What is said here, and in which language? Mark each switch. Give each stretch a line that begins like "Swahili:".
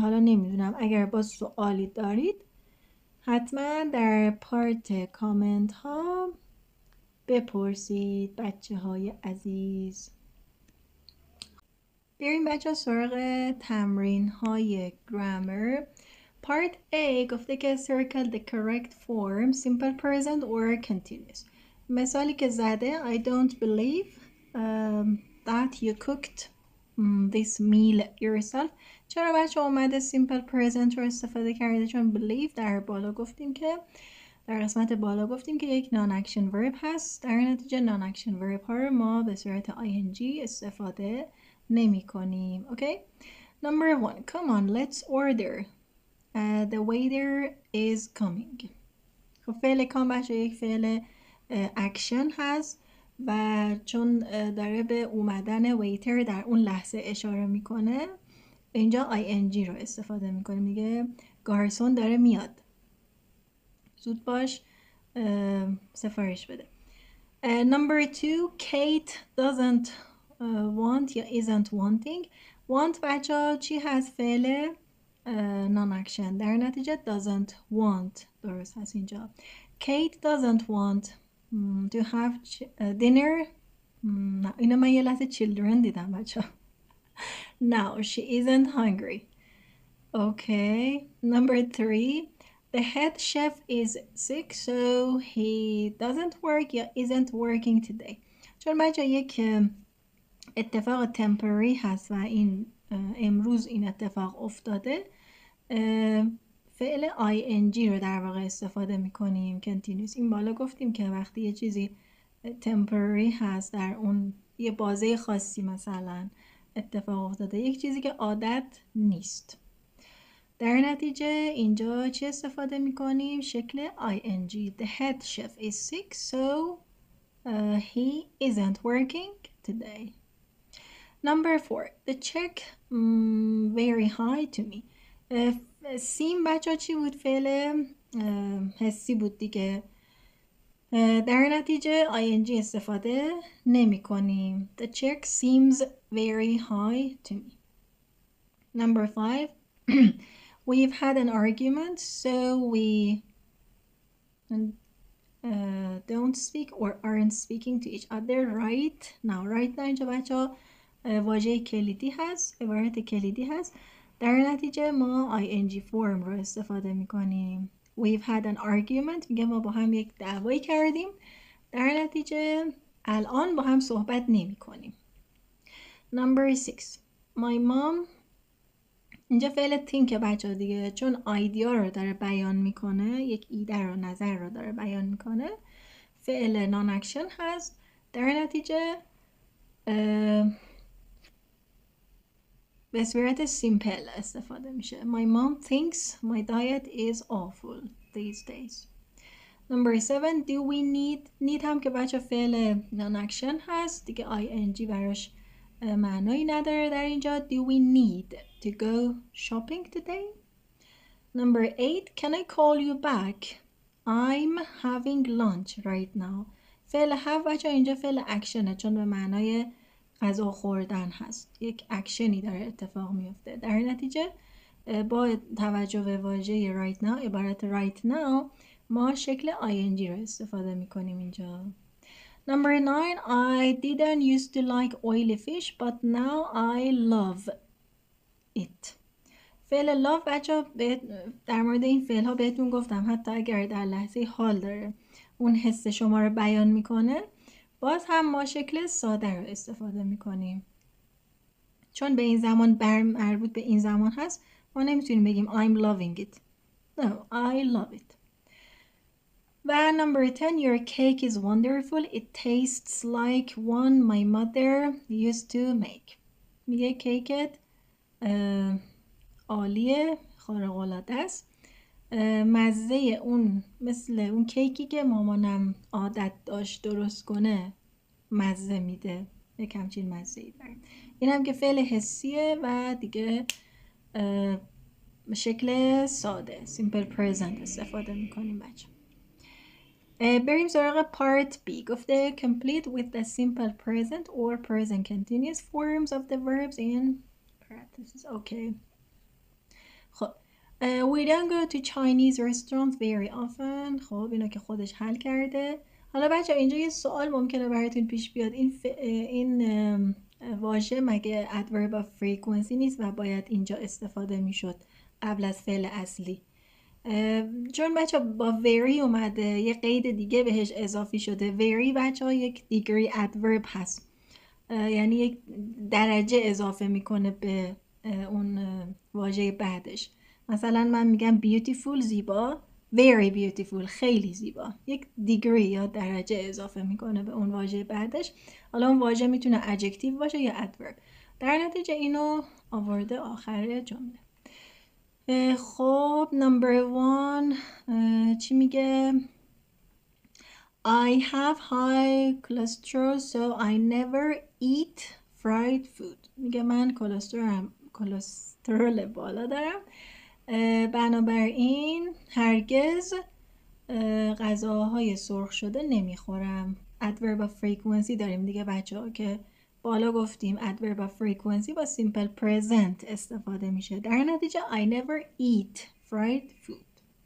Persian: حالا نمیدونم اگر با سوالی دارید حتما در پارت کامنت ها بپرسید بچه های عزیز. بریم بچه سراغ تمرین های گرامر.
English: Part A
Persian: گفته که
English: circle the correct form simple present or continuous.
Persian: مثالی که زده
English: I don't believe that you cooked this meal yourself.
Persian: چرا بچه اومده simple present رو استفاده کرده؟ چون believe در بالا گفتیم که در قسمت بالا گفتیم که یک non action verb هست. در نتیجه non action verb ها رو ما به صورت ing استفاده نمی کنیم.
English: Okay? Number 1. Come on, let's order. The waiter is coming.
Persian: خب فعل کام بچه یک فعل اکشن هست و چون داره به اومدن ویتر در اون لحظه اشاره میکنه، اینجا ing رو استفاده میکنه. میگه گارسون داره میاد، زود باش سفارش بده.
English: Number 2. Kate doesn't want
Persian: یا
English: isn't wanting.
Persian: Want بچه چی هست؟ فعل non-action. در نتیجه doesn't want درست هست اینجا.
English: Kate doesn't want to have dinner.
Persian: نه اینو من یه لحظه children دیدم بچه.
English: No, she isn't hungry. Okay. Number 3. The head chef is sick so he doesn't work
Persian: یا
English: isn't working today.
Persian: چون بچه یک اتفاق تمپرری هست و این امروز این اتفاق افتاده، فعل ing رو در واقع استفاده میکنیم continuous. این بالا گفتیم که وقتی یه چیزی تمپرری هست، در اون یه بازه خاصی مثلا اتفاق افتاده، یک چیزی که عادت نیست، در نتیجه اینجا چی استفاده میکنیم؟ شکل ing.
English: The head chef is sick so he isn't working today. Number 4. The check very high to me.
Persian: seem بچه چی بود؟ فعل حسی بود دیگه. در نتیجه ing استفاده نمی کنیم.
English: The check seems very high to me. Number 5. We've had an argument so we don't speak or aren't speaking to each other right now. Right now
Persian: اینجا بچه واژه کلیدی هست، عبارت کلیدی هست. در نتیجه ما ing form رو استفاده میکنیم.
English: We've had an argument
Persian: میگه ما با هم یک دعوایی کردیم، در نتیجه الان با هم صحبت نمی کنیم.
English: Number 6. My mom.
Persian: اینجا فعل think بچه دیگه، چون ایدیا رو داره بیان میکنه، یک ایده رو، نظر رو داره بیان میکنه، فعل نان اکشن هست، در نتیجه به صورت سیمپل استفاده میشه.
English: My mom thinks my diet is awful these days. Number 7.
Persian: Do we need هم که بچه فعل نان اکشن هست دیگه، ing براش معنایی نداره در اینجا.
English: Do we need to go shopping today? Number 8. Can I call you back? I'm having lunch right now.
Persian: فعل have بچه اینجا فعل اکشنه، چون به معنای غذا خوردن هست، یک اکشنی داره اتفاق میفته. در نتیجه با توجه به واژه
English: right now،
Persian: عبارت
English: right now،
Persian: ما شکل ing رو استفاده میکنیم اینجا.
English: Number 9. I didn't used to like oily fish but now I love it.
Persian: فعل love بچه در مورد این فعل ها بهتون گفتم، حتی اگر در لحظه حال داره اون حس شما رو بیان میکنه، باز هم ما شکل ساده رو استفاده میکنیم. چون به این زمان مربوط به این زمان هست، ما نمیتونیم بگیم
English: I'm loving it. No, I love it.
Persian: و
English: number 10 your cake is wonderful it tastes like one my mother used to make.
Persian: میگه کیکت عالیه، خارق العاده است، مزه اون مثل اون کیکی که مامانم عادت داشت درست کنه مزه میده، یک همچین مزه ای داره. این هم که فعل حسیه و دیگه شکل ساده simple present استفاده میکنیم بچه. بریم سراغ پارت بی. گفته
English: complete with the simple present or present continuous forms of the verbs in parentheses. Okay.
Persian: خب
English: we don't go to Chinese restaurants very often.
Persian: خب اینو که خودش حل کرده. حالا بچه اینجا یه سوال ممکنه براتون پیش بیاد، این واژه مگه adverb of frequency نیست و باید اینجا استفاده میشد قبل از فعل اصلی؟ چون بچه با very اومده یه قید دیگه بهش اضافی شده. very بچه ها یک degree adverb هست، یعنی یک درجه اضافه میکنه به اون واژه بعدش. مثلا من میگم beautiful زیبا، very beautiful خیلی زیبا، یک degree یا درجه اضافه میکنه به اون واژه بعدش. حالا اون واژه میتونه adjective باشه یا adverb. در نتیجه اینو آورده آخر جمله. خب
English: number 1
Persian: چی میگه؟
English: I have high cholesterol so I never eat fried food.
Persian: میگه من کلسترول بالا دارم، بنابراین هرگز غذاهای سرخ شده نمیخورم. adverb of frequency داریم دیگه بچه ها که بالا گفتیم adverb of frequency با simple present استفاده میشه. در نتیجه
English: I never eat fried food.